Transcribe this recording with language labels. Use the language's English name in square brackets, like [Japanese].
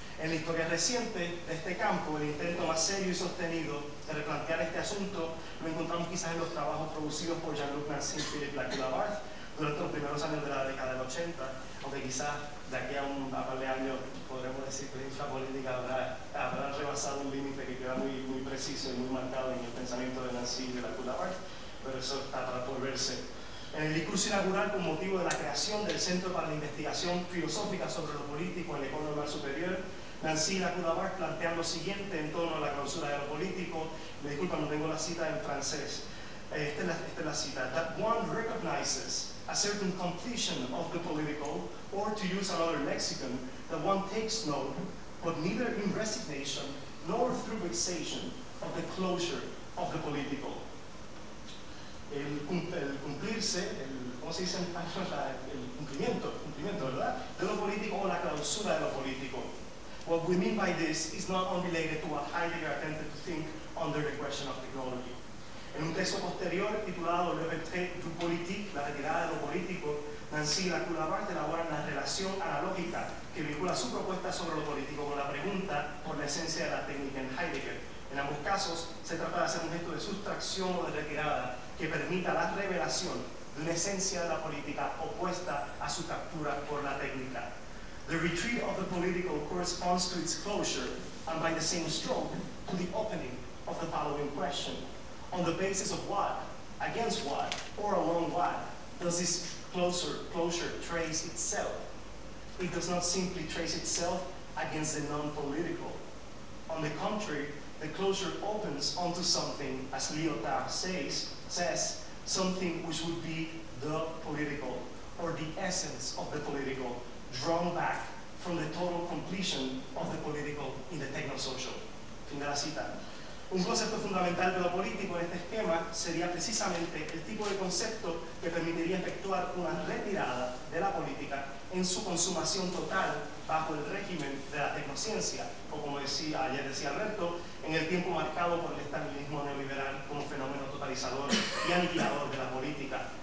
[Spanish] En la historia reciente de este campo, el intento más serio y sostenido de replantear este asunto lo encontramos quizás en los trabajos producidos por Jean-Luc Nancy y Philippe Lacoue-Labarthe durante los primeros años de la década del 80, aunque quizás de aquí a un par de años podremos decir que la infrapolítica habrá rebasado un límite que queda muy preciso y muy marcado en el pensamiento de Nancy y de Lacoue-Labarthe, pero eso está para por verse. En el discurso inaugural con motivo de la creación del Centro para la Investigación Filosófica sobre lo Político en la École Normale Supérieure, Nancy Lacoue-Labarthe plantea lo siguiente en torno a la clausura de lo político. Me disculpa, no tengo la cita en francés. Esta es la cita. [English] That one recognizes a certain completion of the political, or to use another lexicon, that one takes note, but neither in resignation nor through vexation, of the closure of the political. [Spanish] El cumplirse, ¿cómo se dice en español? El cumplimiento, ¿verdad? De lo político o la clausura de lo político. [English] What we mean by this is not unrelated to what Heidegger attempted to think under the question of technology. [Spanish] En un texto posterior titulado Le retrait du politique, la retirada de lo político, Nancy Lacoue-Labarthe elabora la relación analógica que vincula su propuesta sobre lo político con la pregunta por la esencia de la técnica en Heidegger. En ambos casos, se trata de hacer un gesto de sustracción o de retirada que permita la revelación de una esencia de la política opuesta a su captura por la técnica. [English] The retreat of the political corresponds to its closure, and by the same stroke, to the opening of the following question. On the basis of what, against what, or along what, does this closure trace itself? It does not simply trace itself against the non-political. On the contrary, the closure opens onto something, as Lyotard says, something which would be the political, or the essence of the political, drawn back from the total completion of the political in the technosocial. [Spanish] Fin de la cita. Un concepto fundamental de lo político en este esquema sería precisamente el tipo de concepto que permitiría efectuar una retirada de la política en su consumación total bajo el régimen de la tecnociencia, o como ayer decía Alberto, en el tiempo marcado por el estalinismo neoliberal como fenómeno totalizador y aniquilador de la política,